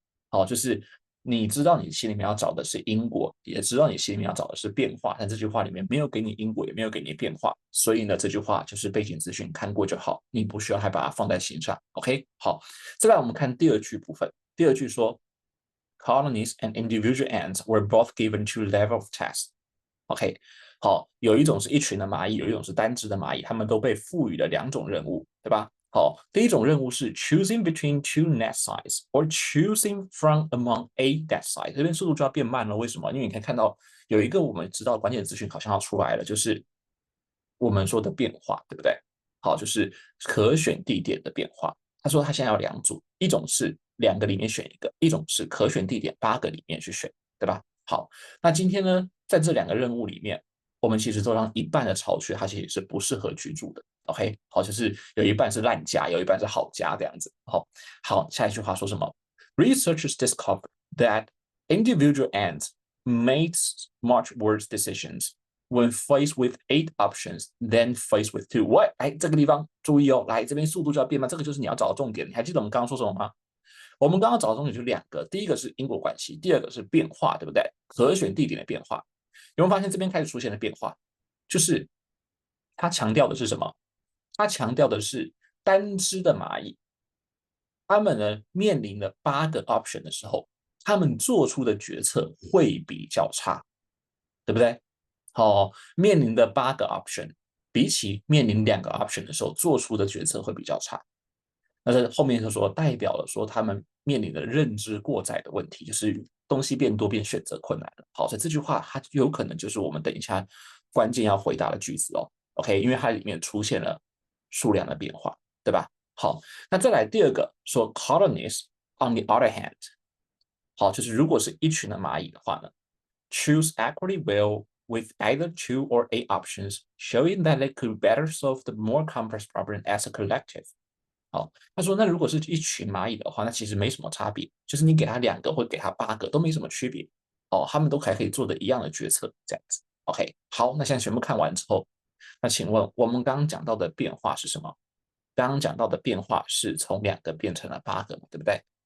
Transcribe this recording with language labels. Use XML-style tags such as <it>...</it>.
<zh>好，就是你知道你心里面要找的是因果，也知道你心里面要找的是变化，但这句话里面没有给你因果，也没有给你变化，所以呢，这句话就是背景资讯看过就好，你不需要还把它放在心上。 OK， 好，再来我们看第二句部分，第二句说。</zh> <en>Colonies and individual ants were both given two levels of tests.</en> <zh>OK， 好，有一种是一群的蚂蚁，有一种是单只的蚂蚁，它们都被赋予了两种任务，对吧？好，第一种任务是</zh> <en>choosing between two nest sites or choosing from among a nest site。</en> <zh>这边速度就要变慢了，为什么？因为你可以看到有一个我们知道关键资讯好像要出来了，就是我们说的变化，对不对？好，就是可选地点的变化。他说他现在有两组，一种是2个里面选一个，一种是可选地点8个里面去选，对吧？好，那今天呢，在这2个任务里面，我们其实都让一半的巢穴它其实是不适合居住的。 OK， 好，就是有一半是烂家，有一半是好家这样子。好，好，下一句话说什么</zh> <en>？Researchers discovered that individual ants made much worse decisions when faced with 8 options, then faced with 2.</en> <zh>喂，哎，这个地方注意哦，来这边速度就要变慢，这个就是你要找的重点。你还记得我们刚刚说什么吗？我们刚刚找的重点就2个，第一个是因果关系，第二个是变化，对不对？可选地点的变化。有没有发现这边开始出现了变化？就是它强调的是什么？它强调的是单只的蚂蚁，它们呢面临了8个 option 的时候，他们做出的决策会比较差，对不对？好，面临的8个 option，比起面临2个 option 的时候，做出的决策会比较差。那这后面就说代表了说他们面临的认知过载的问题，就是东西变多变选择困难了。好，所以这句话它有可能就是我们等一下关键要回答的句子哦。 OK， 因为它里面出现了数量的变化，对吧？好，那再来第二个说</zh> <en>colonies on the other hand，</en> <zh>好，就是如果是一群的蚂蚁的话呢</zh> <en>，choose equally well with either 2 or 8 options, showing that they could better solve the more complex problem as a collective。</en> <zh>好，他说那如果是一群蚂蚁的话，那其实没什么差别，就是你给他2个或给他8个都没什么区别。哦，他们都还可以做的一样的决策，这样子。OK，好，那现在全部看完之后，那请问我们刚刚讲到的变化是什么？刚刚讲到的变化是从2个变成了8个嘛，对不对？</zh>